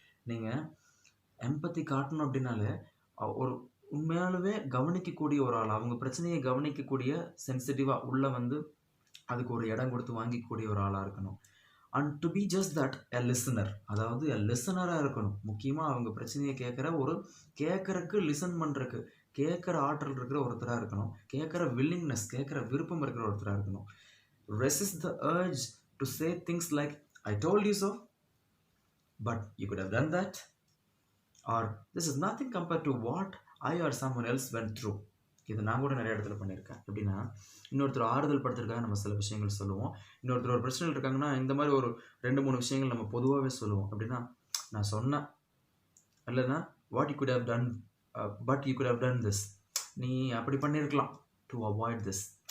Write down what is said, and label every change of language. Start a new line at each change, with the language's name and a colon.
Tamil: நீங்கள் எம்பத்தி காட்டணும் அப்படின்னாலே ஒரு உண்மையாலுமே கவனிக்கக்கூடிய ஒரு ஆள், அவங்க பிரச்சனையை கவனிக்கக்கூடிய, சென்சிட்டிவாக உள்ள வந்து அதுக்கு ஒரு இடம் கொடுத்து வாங்கிக்கக்கூடிய ஒரு ஆளாக இருக்கணும்.
English: and to be just that a listener,
Tamil: அதாவது எ லிசனராக இருக்கணும். முக்கியமாக அவங்க பிரச்சனையை கேட்குறக்கு லிசன் பண்ணுறக்கு கேட்குற ஆற்றல் இருக்கிற ஒருத்தராக இருக்கணும். கேட்குற வில்லிங்னஸ், கேட்குற விருப்பம் இருக்கிற ஒருத்தராக இருக்கணும்.
English: Resist the urge to say things like I told you so, but you could have done that, or this is nothing compared to what I or someone else went through.
Tamil: இது நான் கூட நிறைய இடத்துல பண்ணியிருக்கேன். எப்படின்னா, இன்னொருத்தர் ஆறுதல் படுத்துறதுக்காக நம்ம சில விஷயங்கள் சொல்லுவோம். இன்னொருத்தர் ஒரு பிரச்சனைகள் இருக்காங்கன்னா இந்த மாதிரி ஒரு 2-3 விஷயங்கள் நம்ம பொதுவாகவே சொல்லுவோம். அப்படின்னா, நான் சொன்னேன் இல்லைன்னா
English: what you could have done, but you could have done this,
Tamil: நீ அப்படி பண்ணியிருக்கலாம்
English: To avoid this.